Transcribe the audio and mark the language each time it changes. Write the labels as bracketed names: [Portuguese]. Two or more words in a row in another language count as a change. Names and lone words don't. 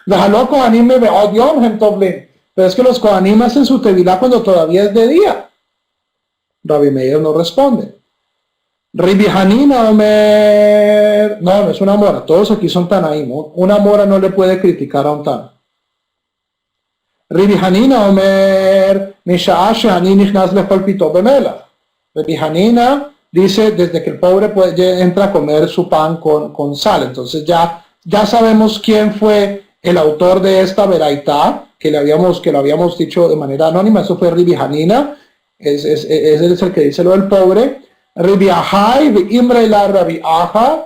[Spanish] Pero es que los Kohanim hacen su tevilá cuando todavía es de día. Rabbi Meir no responde. [Hebrew] רבי חנינא אומר, [Spanish] no es una mora, todos aquí son Tanaim, ¿no? Una mora no le puede criticar a un Tana. [Hebrew] רבי חנינא אומר משעה שעני נכנס לאכול פיתו במלח. [Spanish] Rabbi Hanina dice, desde que el pobre entra a comer su pan con sal. Entonces ya sabemos quién fue el autor de esta veraitá, que lo habíamos dicho de manera anónima. Eso fue Rabbi Hanina, es el que dice lo del pobre. [Hebrew] רבי אחאי אמרי לה רבי אחא.